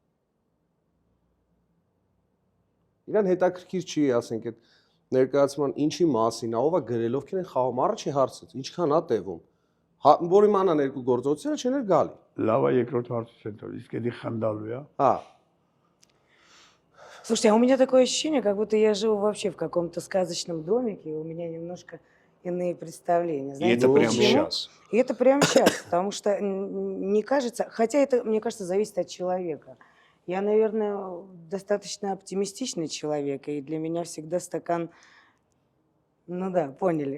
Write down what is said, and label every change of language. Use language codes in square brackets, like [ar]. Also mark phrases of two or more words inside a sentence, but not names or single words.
[hy] Իրան հետաքրքիր չի, ասենք, այդ ներկայացման ինչի մասին, ով է գրել, ովքեր են խաղում, առաջին հարցը, ինչքան է տևում։ Որ իմանան երկու գործողությունները չեն գալի։ Լավ է երկրորդ հարցից են տալիս, իսկ էդի խնդալու է։ Հա։ [ru] Слушайте, а у меня такое ощущение, как будто я живу вообще в каком-то сказочном домике, и у меня немножко иные представления. И Знаете, это прямо почему? сейчас. И это прямо сейчас, потому что не кажется, хотя это, мне кажется, зависит от человека. Я, наверное, достаточно оптимистичный человек, и для меня всегда стакан, ну да, поняли.